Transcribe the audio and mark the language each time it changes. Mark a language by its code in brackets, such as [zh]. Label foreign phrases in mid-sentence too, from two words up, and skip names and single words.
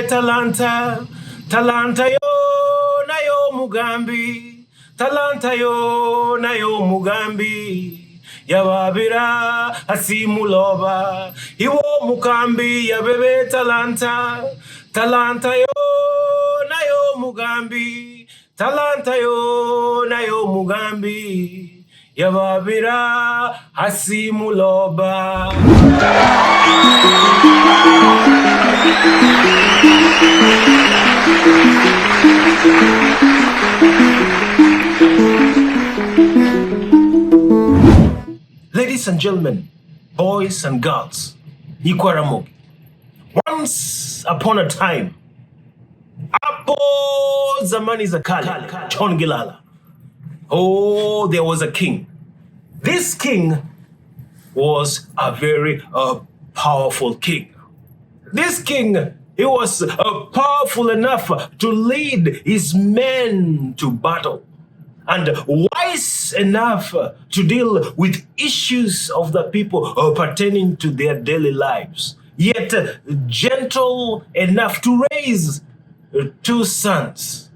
[en] talanta, talanta yo na yo mugambi, talanta yo na yo mugambi, ya wabira asimuloba. Ivo mugambi ya bebe talanta, talanta yo na yo mugambi, talanta yo na yo mugambi, ya wabira asimuloba. Ladies and gentlemen, boys and girls, Ikwaramogi. Once upon a time, [sw] Apo zamani za kale, [en] Chongilala. Oh, there was a king. This king was a very powerful king. This king, he was powerful enough to lead his men to battle and wise enough to deal with issues of the people pertaining to their daily lives, yet gentle enough to raise two sons.